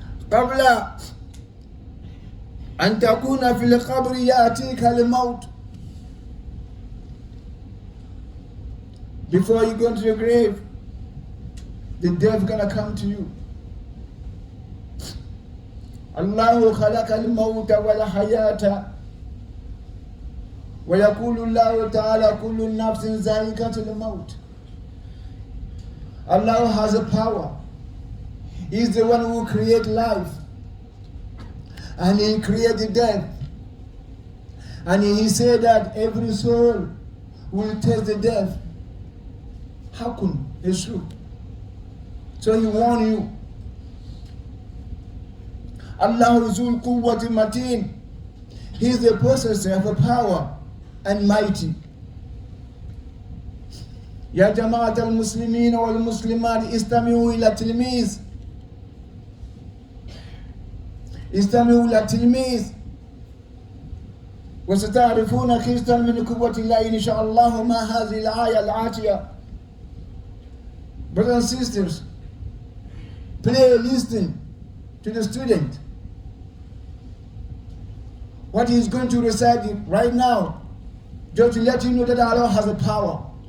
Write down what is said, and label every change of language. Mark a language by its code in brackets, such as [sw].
[ar] قبل أن تكون في القبر يأتيك الموت. [en] Before you go into the grave, the death is gonna come to you. [ar] الله خلق الموت والحياة ويقول الله تعالى كل نفس ذائقة الموت. [en] Allah has a power. He's the one who creates life. And He created death. And He said that every soul will taste the death. How come? It's true. So He warned you. [ar] Allah Zul Quwwati Mateen. [en] He is the possessor of a power and mighty. [ar] يا جماعة المسلمين والمسلمات استمعوا إلى تلميذ. استمعوا إلى تلميذ وستعرفون خيستا من قوة الله إن شاء الله ما هذه الآية الآتية. [en] Brothers and sisters, listen to the student. What he is going to recite right now, just to let you know that Allah has a power.